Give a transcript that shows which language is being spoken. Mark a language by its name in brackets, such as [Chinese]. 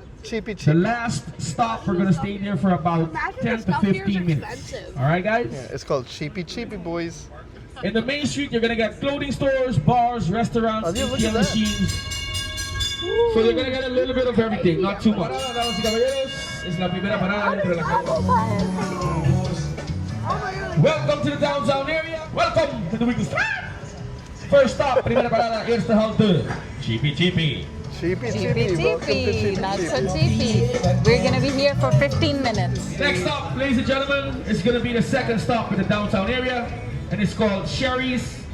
[English] Cheapy The cheapy. last stop, we're going to stay there for about 10 to 15 minutes. All right, guys? Yeah, it's called Cheapy Cheapy, boys. In the main street, you're going to get clothing stores, bars, restaurants, Oh, yeah, look at ATM that. machines. So you're going to get a little bit of everything, not too much. [Spanish] Damas y caballeros, es la primera parada dentro de la calle. [English] Welcome to the downtown area. Welcome to the weekend stop. First stop, [Spanish] primera parada, [Dutch] eerste halte. [English] Chipi Chipi. Cheapy Cheapy cheapy. Welcome to cheapy, Cheapy not so cheapy. cheapy. We're gonna be here for 15 minutes. Next stop, ladies and gentlemen, is going to be the second stop in the downtown area, and it's called Sherry's.